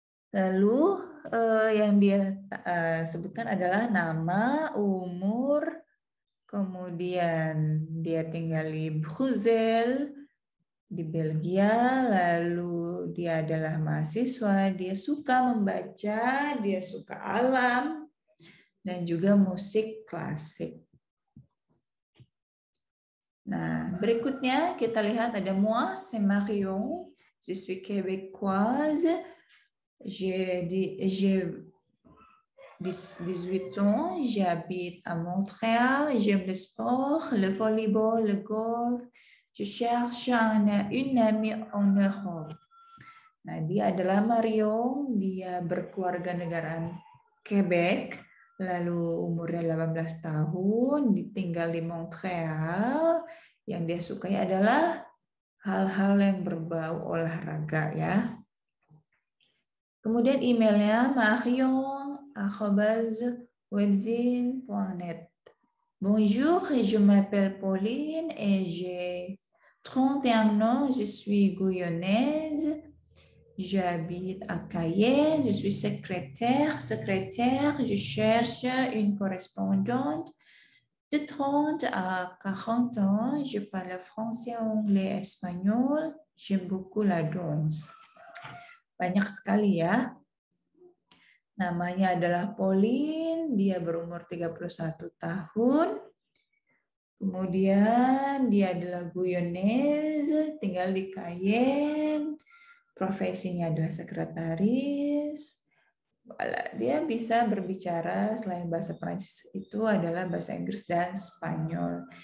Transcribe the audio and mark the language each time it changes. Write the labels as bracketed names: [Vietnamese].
[Indonesian] Lalu yang dia sebutkan adalah nama, umur, kemudian dia tinggal di Brussels, di Belgia, lalu dia adalah mahasiswa, dia suka membaca, dia suka alam, dan juga musik klasik. Nah, berikutnya kita lihat ada [French] moi, c'est Marion, je suis québécoise, j'ai 18 ans, j'habite à Montréal, j'aime le sport, le volleyball, le golf. Je cherche une amie en Europe. [Indonesian] Nah, dia adalah Marion, dia berkeluarga negaraan Quebec, lalu umurnya 18 tahun, tinggal di Montreal. Yang dia sukai adalah hal-hal yang berbau olahraga ya. Kemudian emailnya marion@webzine.net. [French] Bonjour, je m'appelle Pauline et j'ai 31 ans, je suis guyanaise, j'habite à Cayenne, je suis secrétaire, je cherche une correspondante de 30 à 40 ans, je parle français, anglais, espagnol, j'aime beaucoup la danse. [Indonesian] Banyak sekali ya. Namanya adalah Pauline, dia berumur 31 tahun. Kemudian dia adalah Guyanaise, tinggal di Cayenne. Profesinya adalah sekretaris. Dia bisa berbicara selain bahasa Prancis itu adalah bahasa Inggris dan Spanyol.